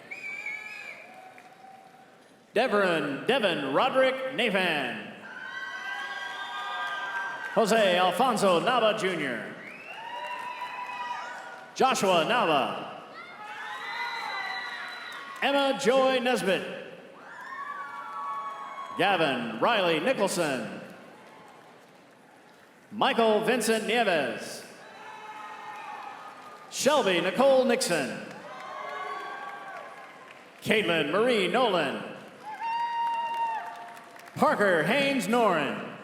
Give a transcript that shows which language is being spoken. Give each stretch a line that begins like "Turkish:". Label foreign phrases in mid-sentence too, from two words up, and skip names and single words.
English: Devin Roderick Nathan. Jose Alfonso Nava Jr. Joshua Nava. Emma Joy Nesbitt. Gavin Riley Nicholson. Michael Vincent Nieves. Shelby Nicole Nixon. Caitlin Marie Nolan. Parker Haynes Noren.